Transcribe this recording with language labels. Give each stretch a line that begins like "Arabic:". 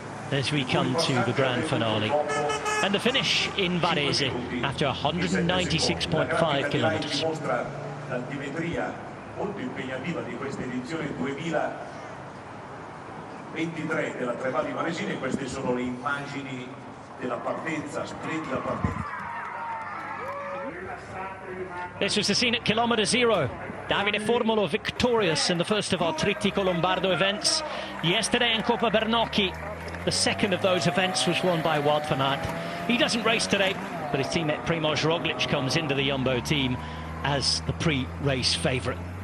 English: as we come to the grand finale. And the finish in Varese after 196.5 kilometers.
Italian: L'altimetria molto impegnativa di questa edizione 2023 della Tre Valli Varesine. Queste sono le immagini della partenza, splendida partenza.
English: This was the scene at kilometre zero. Davide Formolo victorious in the first of our Trittico Lombardo events. Yesterday in Coppa Bernocchi, the second of those events was won by Wout van Aert. He doesn't race today, but his teammate Primož Roglic comes into the Jumbo team as the pre-race favourite.